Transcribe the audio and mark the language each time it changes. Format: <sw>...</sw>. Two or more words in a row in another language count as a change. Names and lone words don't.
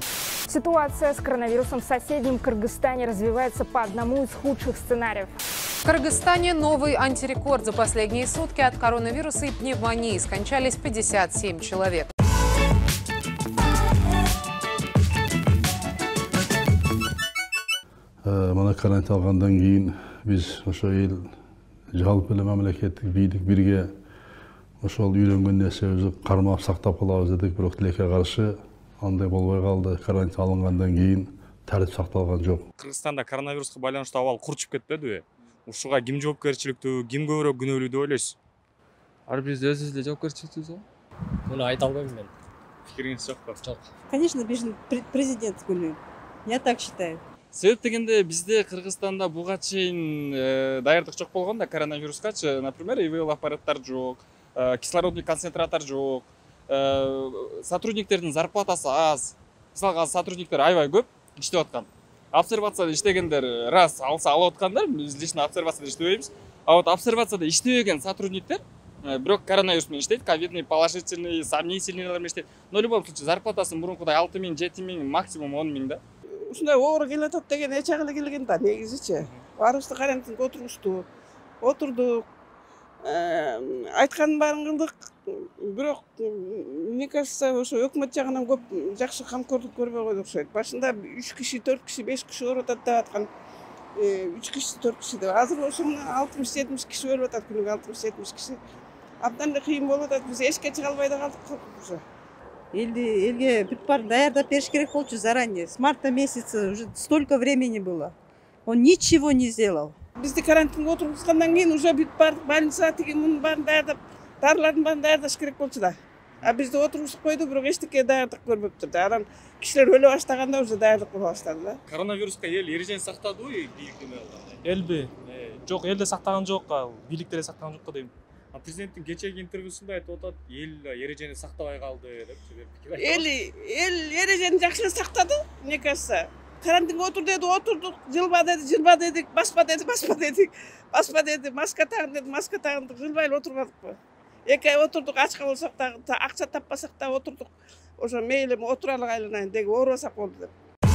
<ru>Ситуация с коронавирусом в соседнем Кыргызстане развивается по одному из худших сценариев. В Кыргызстане новый антирекорд. За последние сутки от коронавируса и пневмонии скончались 57 человек.</ru> <ky>Мына карантин алгандан кийин биз ошо эл жалпы эле мамлекеттик бийлик бирге ошол үйрөнгөн нерсебизди кармап сактап калабыз дедик, бирок тилекке каршы андай болбой калды. Карантин алынгандан кийин тартип сакталган жок. Кыргызстанда коронавируска байланыштуу абал курчуп кетпедиби? Ушуга ким жоопкерчиликтүү, ким көбүрөөк күнөөлүү деп ойлойсуз? Ар бирибиз өзүбүз эле жоопкерчиликтүүбүз го. Муну айта албайм мен. Пикириңиз жокпу? Жок. Конечно, президент күнү. Я так считаю. Себеп дегенде бизде Кыргызстанда буга чейин даярдык жок болгон да коронавирускачы. Например, ИВЛ аппараттар жок,</ky> <ru>кислородный концентратор</ru> <ky>жок, сотрудниктердин зарплатасы аз. Мисалга сотрудниктер аябай көп иштеп аткан. Обсервацияда иштегендер раз алса алып аткандар, биз лично обсервацияда иштебейбиз.</ky> <ru>А вот</ru> <ky>обсервацияда иштебеген сотрудниктер бирок коронавирус менен иштейт,</ky> <ru>ковидный, положительный,</ru> <ky>сомнительныйлар менен иштейт.</ky> <ru>Но в любом случае</ru> <ky>зарплатасы мурункудай</ky> <ru>6000, 7000, максимум 10000 да.</ru> <ky>Ушундай оор келатат деген эч агылы келген да, негизичи. Баарыбызды карантинге отургушту. Отурдук. Айткандын баарын кылдык. Бирок,</ky> <ru>мне кажется,</ru> <ky>ошо өкмөт жагынан көп жакшы камкордук көрбөй койду окшойт. Башында 3 киши, 4 киши, 5 киши ооруп атат деп аткан. 3 киши, 4 киши деп. Азыр ошону 60-70 киши өлүп атат, күнүгө 60-70 киши. Абдан эле кыйын болуп атат. Биз эшикке чыга албай да калдык уже. Элге бүт-баарын даярдап бериш керек болчу заранее.</ky> <ru>С марта месяца уже столько времени было. Он ничего не сделал.</ru> <ky>Бизди карантинге отургузгандан кийин уже бүт-баарын больница тиги мунун баарын даярдап, дарылардын баарын даярдаш керек болчу да. А бизди отургузуп койду, бирок эчтеке даярдык көрбөптүр да. Анан кишилер өлө баштаганда уже даярдык кыла баштады да. Коронавируска эл эрежени сактадыбы бийликтер? Элби? Жок, элде сактаган жок, бийликтер сактаган жок дейм. Президенттин кечеги интервьюсунда айтып атат, эл эрежени сактабай калды деп. Эл эрежени жакшы эле сактады,</ky> <ru>мне кажется.</ru> <ky>Карантинге отур деди, отурдук, жылба дедик, баспа дедик, маска тагын деди, маска тагындык, жылбай эле отурбадыкпы. 2 ай отурдук, ачка болсок да, акча таппасак да отурдук. Ошо мейли отуралык айланайын деги, оорубасак болду деп.</ky>